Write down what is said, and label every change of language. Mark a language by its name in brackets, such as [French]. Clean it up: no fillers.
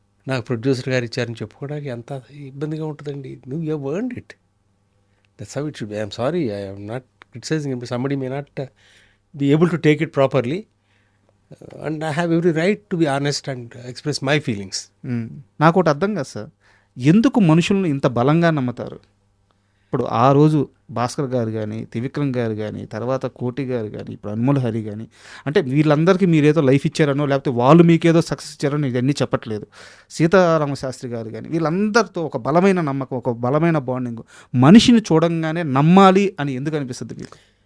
[Telugu] నాకు ప్రొడ్యూసర్ గారు ఇచ్చారని చెప్పుకోవడానికి ఎంత ఇబ్బందిగా ఉంటుందండి. [English] నువ్వు you have earned it, that's how it should be. I'm sorry, I'm not criticizing him. Somebody may not be able to take it properly, and I have every right to be honest and express my feelings. [Telugu] నాకు ఒకటి అర్థం కాదు sir, ఎందుకు మనుషులను ఇంత బలంగా నమ్ముతారు? ఇప్పుడు ఆ రోజు భాస్కర్ గారు కానీ, త్రివిక్రమ్ గారు కానీ, తర్వాత కోటి గారు కానీ, ఇప్పుడు అన్మోల్ హరి కానీ, అంటే వీళ్ళందరికీ మీరేదో లైఫ్ ఇచ్చారనో లేకపోతే వాళ్ళు మీకేదో సక్సెస్ ఇచ్చారనో ఇవన్నీ చెప్పట్లేదు. సీతారామశాస్త్రి గారు కానీ, వీళ్ళందరితో ఒక బలమైన నమ్మకం, ఒక బలమైన బాండింగ్, మనిషిని చూడంగానే నమ్మాలి అని ఎందుకు అనిపిస్తుంది మీకు?